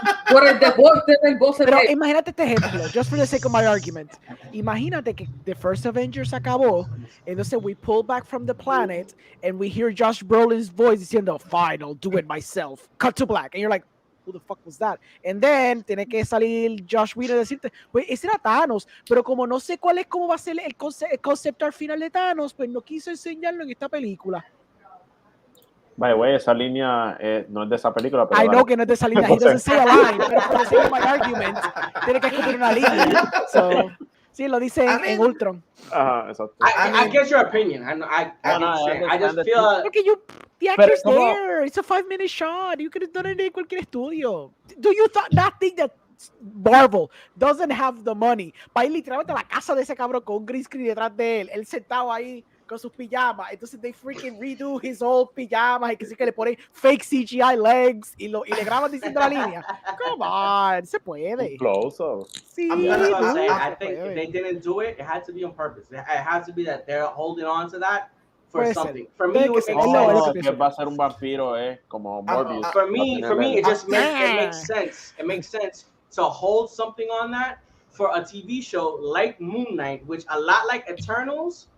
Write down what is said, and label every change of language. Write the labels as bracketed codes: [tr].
[es] Por el deporte del voce. Pero imagínate este ejemplo, [en] just for the sake of my argument. [es] Imagínate que [en] the first Avengers [es] acabó, entonces [en] we pull back from the planet and we hear Josh Brolin's voice [es] diciendo, [en] "Fine, I'll do it myself." Cut to black, and you're like, "Who the fuck was that?" And then [es] tiene que salir Josh Whedon y decirte, pues ese era Thanos, pero como no sé cómo va a ser el concepto al final de Thanos, pues no quiso enseñarlo en esta película. [en] By the way, [es] esa línea no es de esa película, pero [en] I know [es] que no es de esa línea. [en] He doesn't say a line, [es] pero por [en] the sake of my argument, [es] tiene que escupir una línea. So, sí, lo dice en Ultron. Exacto. [en] I get your opinion. I just feel. [es] Porque [en] the actor's there. It's a 5-minute shot. You could have done it [es] en cualquier estudio. [en] Do you not think that Marvel doesn't have the money [es] para ir literalmente a la casa de ese cabrón con un green screen detrás de él? Él sentado ahí con sus pijamas, entonces [en] they freaking redo his old [es] pijamas y que sí que le ponen [en] fake CGI legs [es] y le graban diciendo la línea. [en] Come on, [es] se puede. [en] Close up. [es] Sí, [en] I think if they didn't do it, it had to be on purpose. It had to be that they're holding on to that for something. For me, it would make sense. [es] Que va a ser un vampiro, como Morbius. [en] For me, it just makes sense. It makes sense to hold something on that for a TV show like Moon Knight, which a lot like Eternals.